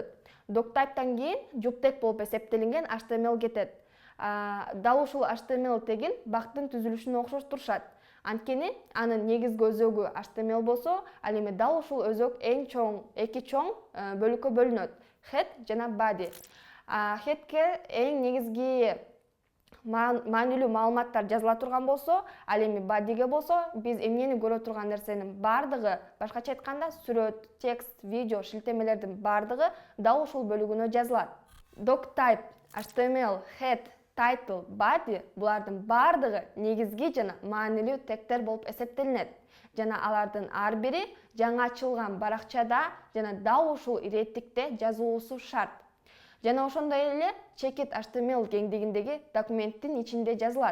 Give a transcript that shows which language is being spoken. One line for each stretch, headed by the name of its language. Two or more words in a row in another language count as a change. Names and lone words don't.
Kyrgyz: Doctype'тан кийин jup тег болуп эсептелинген HTML кетет. Дал ушул HTML тегин бактын түзүлүшүнө окшоштурушат. Анткени анын негизги өзөгү HTML болсо, ал эми дал ушул өзөк эки чоң бөлүккө бөлүнөт. Head жана body. Headке эң негизги маанилүү маалыматтар жазыла турган болсо, ал эми bodyге болсо, биз эмнени көрө турган нерсенин бардыгы, башкача айтканда, сүрөт, текст, видео, шилтемелердин бардыгы дал ушул бөлүгүнө жазылат. Doctype, HTML, head, title, body булардын бардыгы негизги жана маанилүү тегтер болуп эсептелинет. Жана алардын ар бири жаңы ачылган баракчада жана дал ушул иреттикте жазылуусу шарт. Жана ошондой эле checkout HTML кеңдигиндеги документтин ичинде жазылат.